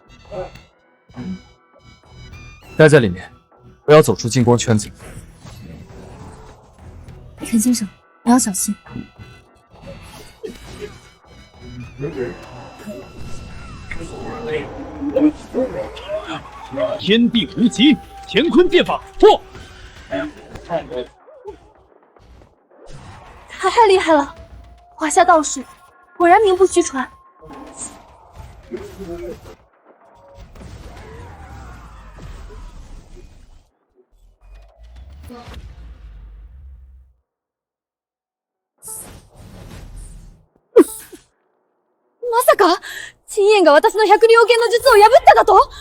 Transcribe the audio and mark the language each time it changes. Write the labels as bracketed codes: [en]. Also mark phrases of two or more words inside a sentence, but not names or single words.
[zh] 待在里面，不要走出金光圈子。陈先生，你要小心。天地无极，乾坤变法，破！太厉害了！华夏道士果然名不虚传。 [ja] まさか陳燕が私の百里陽剣の術を破っただと？